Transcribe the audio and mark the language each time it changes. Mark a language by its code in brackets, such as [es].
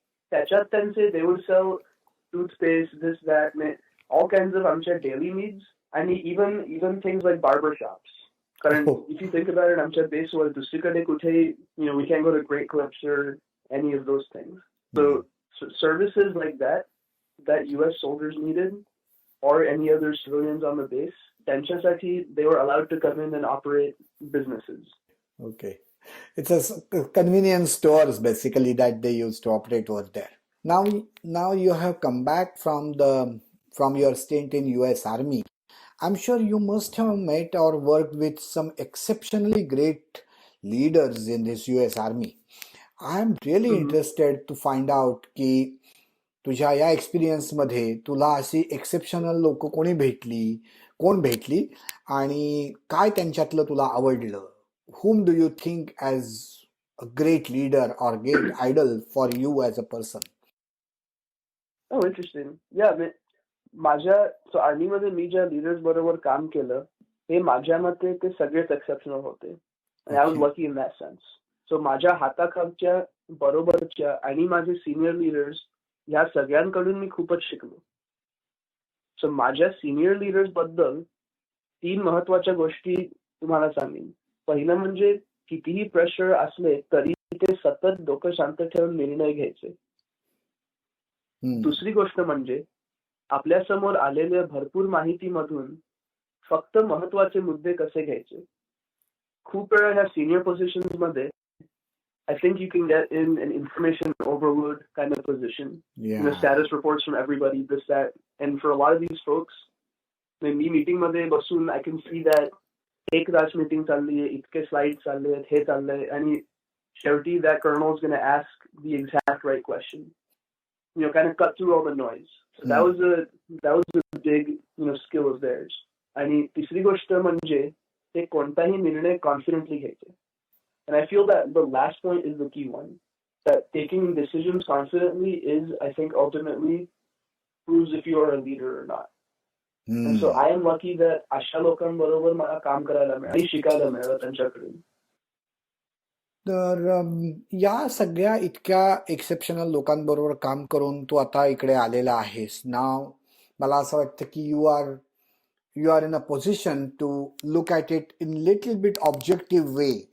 [mr] त्याच्यात त्यांचे [en] They would sell toothpaste, this that, all kinds of आमच्या daily needs आणि even things like barber shops. कारण if you think about it, [mr] आमच्या बेसवर दुसरीकडे कुठेही [en] We can go to Great Clips or any of those things. So services like that US soldiers needed or any other civilians on the base, त्यांच्यासाठी they were allowed to come in and operate businesses. Okay. It's a convenience stores basically that they used to operate over there. Now you have come back from your stint in US Army. I'm sure you must have met or worked with some exceptionally great leaders in this US Army. I'm really interested to find out [mr] की तुझ्या या एक्सपिरियन्समध्ये तुला अशी exceptional लोक कोण भेटली आणि काय त्यांच्यातलं तुला आवडलं? [en] Whom do you think as a great leader or great idol for you as a person? Oh, interesting. [mr] Yeah, so आर्मीमध्ये मी ज्या लीडर्स बरोबर काम केलं हे माझ्या मते ते सगळेच एक्सेप्शनल होते. [en] I was lucky in that sense. [mr] So माझ्या हाताखालच्या बरोबरच्या आणि माझे सिनियर लीडर्स ह्या सगळ्यांकडून मी खूपच शिकलो. सो माझ्या सिनियर लीडर्स बद्दल 3 महत्वाच्या गोष्टी तुम्हाला सांगेन. पहिलं म्हणजे कितीही प्रेशर असले तरी ते सतत डोकं शांत ठेवून निर्णय घ्यायचे. दुसरी गोष्ट म्हणजे आपल्या समोर आलेल्या भरपूर माहितीमधून फक्त महत्वाचे मुद्दे कसे घ्यायचे. खूप वेळा ह्या सिनियर पोझिशन्स मध्ये [en] I think you can get in an information overload kind of position. Status reports from everybody, this, that. And for a lot of these folks, me meeting मध्ये बसून I can see that [mr] एक तास meeting चालली आहे, इतके slide चालले आहेत, हे चाललंय, [en] आणि शेवटी that colonel is going to ask the exact right question. Kind of cut through all the noise. So that was a big, skill of theirs. [mr] आणि तिसरी गोष्ट म्हणजे ते कोणताही निर्णय कॉन्फिडेंटली घ्यायचे. [en] And I feel that the last point is the key one. That taking decisions confidently is, I think, ultimately proves if you are a leader or not. And so I am lucky that [mr] अशा लोकांबरोबर मला काम करायला मिळालं आणि शिकायला मिळालं त्यांच्याकडून. तर या सगळ्या इतक्या एक्सेप्शनल लोकांबरोबर काम करून तू आता इकडे आलेला आहेस. नाव मला असं वाटतं की [en] You are in a position to look at it in little bit objective way.